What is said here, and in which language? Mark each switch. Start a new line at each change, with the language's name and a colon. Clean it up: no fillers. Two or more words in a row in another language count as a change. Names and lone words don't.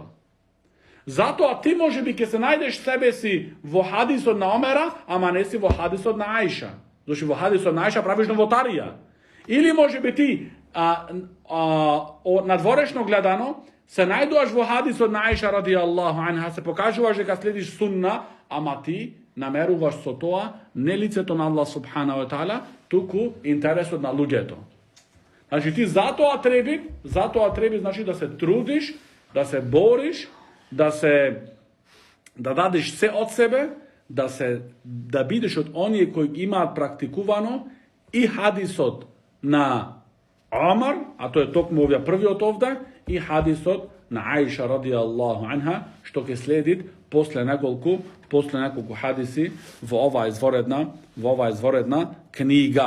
Macedonian: Затоа ти можеби ќе се најдеш себе си во хадисот на Омера, ама не си во хадисот на Аиша. Зашто во хадисот на Аиша правиш новотарија. Или можеби ти надворешно гледано се најдуваш во хадисот на Аиша
Arabic: رضي الله عنها,
Macedonian: се покажуваш дека следиш сунна, ама ти намеруваш со тоа не лицето на Аллах
Arabic: سبحانه وتعالى,
Macedonian: туку интересот на луѓето. Значи ти затоа треба значи да се трудиш, да се бориш, да дадеш се од себе, да бидеш од оние кои имаат практикувано и хадисот на Омар, а тоа е токму овој првиот овде, и хадисот на Аиша
Arabic: رضي الله عنها,
Macedonian: што ќе следи после неколку хадиси во оваа изворедна книга.